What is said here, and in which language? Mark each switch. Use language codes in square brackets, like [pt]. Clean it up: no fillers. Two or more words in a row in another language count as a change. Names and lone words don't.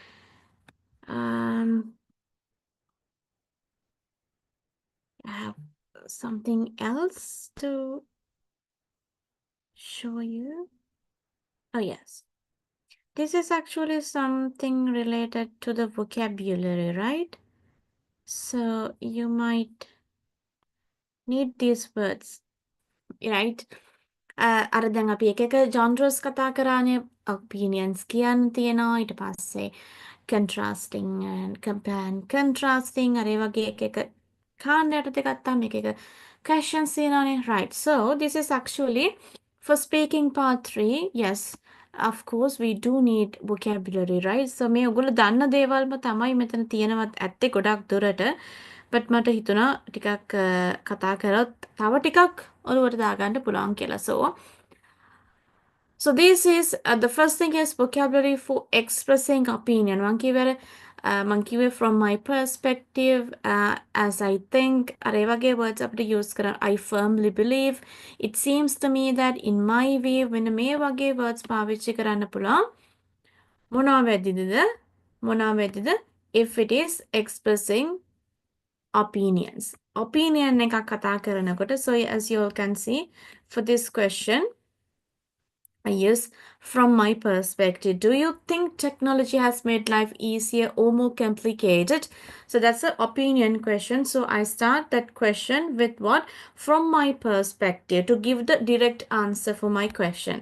[en] Um, I have something else to show you. Oh yes. This is actually something related to the vocabulary, right? So you might need these words, right? [si] අර දැන් අපි එක එක ජොන්රස් කතා කරානේ opinions කියන්න තියෙනවා ඊට පස්සේ [en] contrasting and compare and [si] contrasting අර ඒ වගේ එක එක කාණ්ඩ යටතේ ගත්තාම එක එක questions තියෙනවානේ [en] right so this is actually for speaking part 3 yes of course we do need vocabulary right so [si] මේ ඔයගොල්ලෝ දන්න දේවල්ම තමයි මෙතන තියෙනවත් ඇත්තේ ගොඩක් දුරට but මට හිතුණා ටිකක් කතා කරොත් තව ටිකක් ඔළුවට දාගන්න පුළුවන් කියලා. [en] So this is the first thing is vocabulary for expressing opinion. [si] මං කිව්වේ [en] from my perspective as I think [si] අර ඒ වගේ words අපිට use කරන්න [en] I firmly believe it seems to me that in my view [si] වෙන මේ වගේ words පාවිච්චි කරන්න පුළුවන්. මොනවා වෙද්දිද [en] if it is expressing opinions. Opinion [si] එකක් කතා කරනකොට [en] so as you all can see for this question I use from my perspective. Do you think technology has made life easier or more complicated? So that's an opinion question. So I start that question with what? From my perspective to give the direct answer for my question.